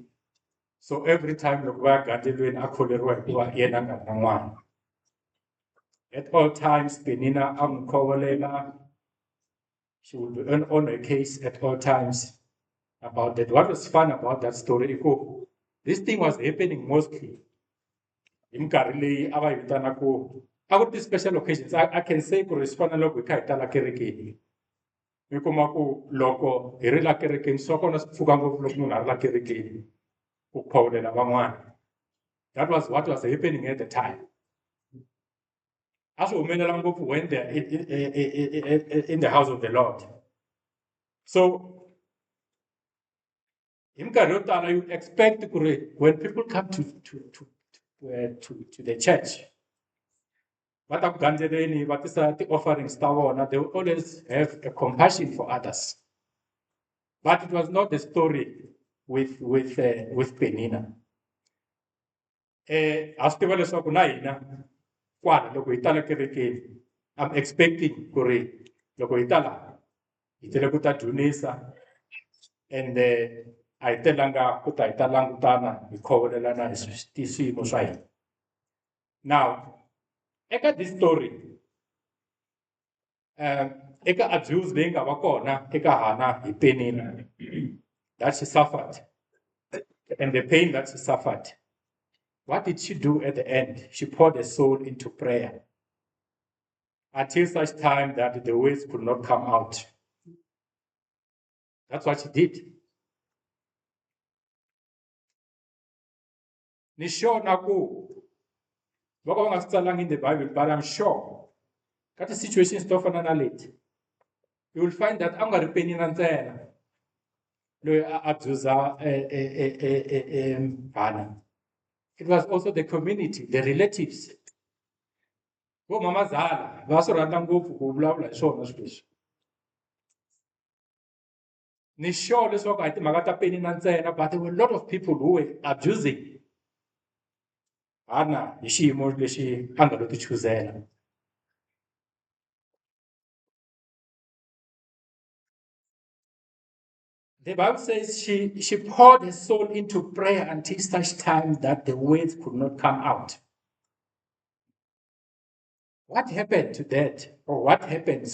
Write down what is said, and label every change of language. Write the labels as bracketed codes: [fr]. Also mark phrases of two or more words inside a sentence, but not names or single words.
[ts] So every time loko va ya gandelweni a kholeriwa hikuva yena a nga ri na n'wana. [en] At all times [ts] Penina a n'wi khovolela. [en] She would be on her case at all times about that. What was fun about that story? This thing was happening mostly in [ts] nkarhi leyi a va yi vitana ku [en] I got these special occasions. I can say [ts] ku ri swi fana loko hi kha hi tala kerekeni. Mi kuma ku loko hi ri la kerekeni swa kona swi pfuka ngopfu loko munhu a ri la kerekeni ku khongelela van'wana. [en] That was what was happening at the time. [ts] A swi humelela ngopfu [en] when they're in the house of the Lord. So [ts] hi minkarhi yo tala [en] you expect [ts] ku ri [en] when people come to the church, [ts] va ta ku gandzeleni va tisa ti-offerings ta vona, [en] they will always have a compassion for others. But it was not the story with Penina. [ts] Ha swi tiva leswaku na hina kwala loko hi tala kerekeni, [en] I'm expecting [ts] ku ri loko hi ta laha hi tele ku ta dzunisa and a hi telanga ku ta hi ta langutana hi khovelelana hi swiyimo swa hina. [en] Now eka this story eka abuse [ts] leyi nga va kona eka [en] Hannah hi Penina that she suffered and the pain that she suffered, what did she do at the end? She poured her soul into prayer until such time that the words could not come out. That's what she did. [ts] Ni sure na ku loko va nga swi tsalangi [en] in the Bible, but I'm sure [ts] ka ti-situations to fana na leti [en] you will find that [ts] a nga ri Penina ntsena loyi a abuza Hannah. [en] It was also the community, the relatives. [ts] Vo mama Zala va swi rhandza ngopfu ku vulavula hi swona swilo leswi. Ni sure leswaku a hi timhaka ta Penina ntsena, [en] but there were a lot of people who were abusing Hannah [ts] hi xiyimo lexi a nga lo ti chuzela. [en] The Bible says she poured her soul into prayer until such time that the words could not come out. What happened to that? Or what happened?